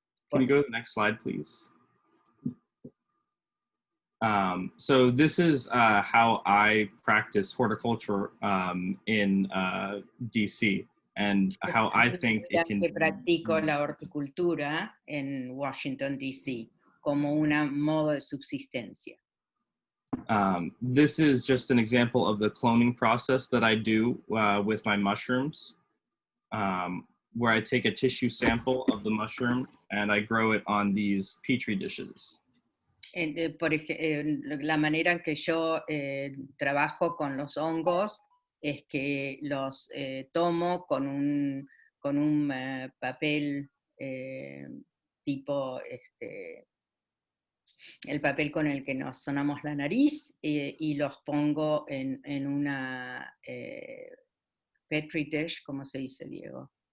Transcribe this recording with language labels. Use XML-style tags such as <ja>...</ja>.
<en>Can you go to the next slide, please? So this is how I practice horticulture in DC, and how I think it can.</en> <es>Que practico la horticultura en Washington D.C. como un modo de subsistencia.</es> <en>This is just an example of the cloning process that I do with my mushrooms, where I take a tissue sample of the mushroom and I grow it on these petri dishes.</en> <es>La manera en que yo trabajo con los hongos es que los tomo con un papel tipo el papel con el que nos sonamos la nariz y los pongo en una petri dish, ¿cómo se dice, Diego?</es>